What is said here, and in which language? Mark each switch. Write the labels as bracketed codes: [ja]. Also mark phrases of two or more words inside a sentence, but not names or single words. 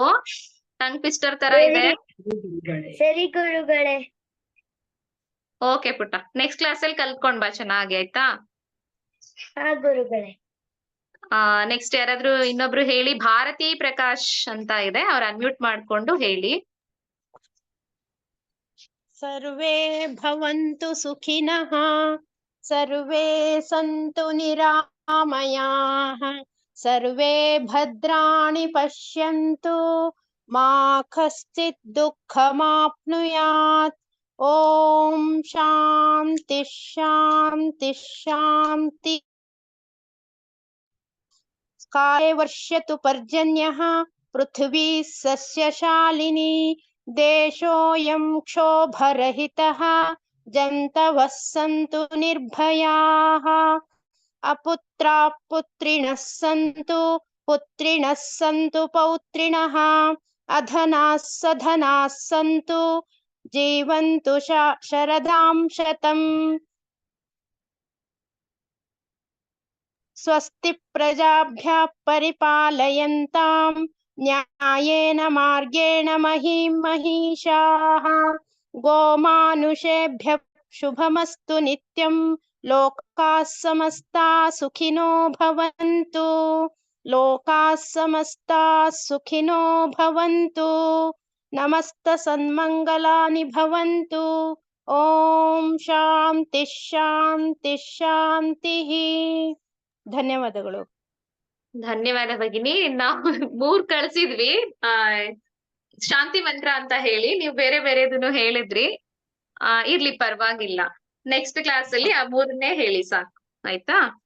[en] tongue twister [kn] ತರ ಇದೆ. ಸರಿ ಗುರುಗಳೇ. ಓಕೆ ಪುಟ್ಟ, [en] next class [kn] ಅಲ್ಲಿ ಕಲ್ತ್ಕೊಂಡ್ ಬಾ ಚೆನ್ನಾಗಿ, ಆಯ್ತಾ? ಹಾ ಗುರುಗಳೇ. ನೆಕ್ಸ್ಟ್ ಯಾರಾದ್ರೂ ಇನ್ನೊಬ್ರು ಹೇಳಿ. ಭಾರತಿ ಪ್ರಕಾಶ್ ಅಂತ ಇದೆ, ಅವ್ರ ಅನ್ಮ್ಯೂಟ್ ಮಾಡ್ಕೊಂಡು ಹೇಳಿ. [sa] ಸರ್ವೇ ಭವಂತು ಸುಖಿನಃ, ಸರ್ವೇ ಸಂತು ನಿರಾಮಯಾಃ, ಸರ್ವೇ ಭದ್ರಾಣಿ ಪಶ್ಯಂತು, ಮಾ ಕಶ್ಚಿತ್ ದುಃಖಮಾಪ್ನುಯಾತ್. ಓಂ ಶಾಂತಿ ಶಾಂತಿ ಶಾಂತಿ. ಕಾಲೇ ವರ್ಷತು ಪರ್ಜನ್ಯಃ, ಪೃಥ್ವೀ ಸಸ್ಯಶಾಲಿನಿ, ದೇಶೋಯಂ ಕ್ಷೋಭರಹಿತಃ, ಜಂತವಃ ಸಂತು ನಿರ್ಭಯಾಃ. ಅಪುತ್ರಾಃ ಪುತ್ರಿಣಃ ಸಂತು, ಪುತ್ರಿಣಃ ಸಂತು ಪೌತ್ರಿಣಃ, ಅಧನಾಃ ಸಧನಾಃ ಸಂತು, ಜೀವಂತು ಶರದಾಂ ಶತಂ. ಸ್ವಸ್ತಿ ಪ್ರಜಾಭ್ಯಃ ಪರಿಪಾಲಯಂತಾಂ ನ್ಯಾಯೇನ ಮಾರ್ಗೇಣ ಮಹೀಂ ಮಹೀಷಾಃ. ಗೋಮಾನುಷೇಭ್ಯಃ ಶುಭಮಸ್ತು ನಿತ್ಯಂ. ಲೋಕಾಃ ಸಮಸ್ತಾಃ ಸುಖಿನೋ ಭವಂತು. ಲೋಕಾಃ ಸಮಸ್ತಾಃ ಸುಖಿನೋ ಭವಂತು. ನಮಸ್ತ ಸನ್ಮಂಗಲಾನಿ ಭವಂತು. ಓಂ ಶಾಂತಿ ಶಾಂತಿ ಶಾಂತಿ. [kn] ಧನ್ಯವಾದಗಳು. ಧನ್ಯವಾದ ಭಗಿನಿ. ನಾವು 3 ಕಳ್ಸಿದ್ವಿ ಶಾಂತಿ ಮಂತ್ರ ಅಂತ ಹೇಳಿ, ನೀವು ಬೇರೆ ಬೇರೆದನ್ನು ಹೇಳಿದ್ರಿ. ಇರ್ಲಿ, ಪರವಾಗಿಲ್ಲ. [en] next class [kn] ಅಲ್ಲಿ ಆ 3ನ್ನೇ ಹೇಳಿ ಸಾಕು, ಆಯ್ತಾ?